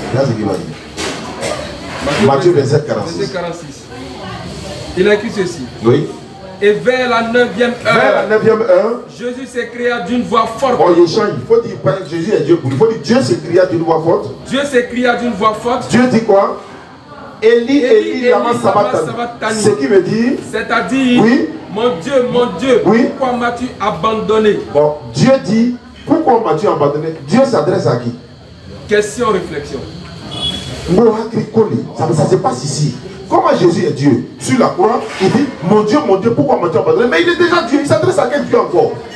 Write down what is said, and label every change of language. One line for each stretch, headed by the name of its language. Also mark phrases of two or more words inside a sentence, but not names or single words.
French: Là c'est ce qu'il va dire. Matthieu 27, 46. Il a écrit ceci. Oui. Et vers la 9e heure, Jésus s'écria d'une voix forte. Oh, il change. Il faut dire Jésus est Dieu pour lui. Il faut dire Dieu s'écria d'une voix forte. Dieu s'écria d'une voix forte. Dieu dit quoi?
Aramaic: Eli, Eli, lama sabachthani.
French: Ce qui veut dire, c'est-à-dire, oui, mon Dieu, oui, pourquoi m'as-tu abandonné? Bon, Dieu dit, pourquoi m'as-tu abandonné? Dieu s'adresse à qui? Question, réflexion. Ça se passe ici. Comment Jésus est Dieu? Sur la croix, il dit, mon Dieu, pourquoi m'as-tu abandonné? Mais il est déjà Dieu, il s'adresse à quel Dieu encore?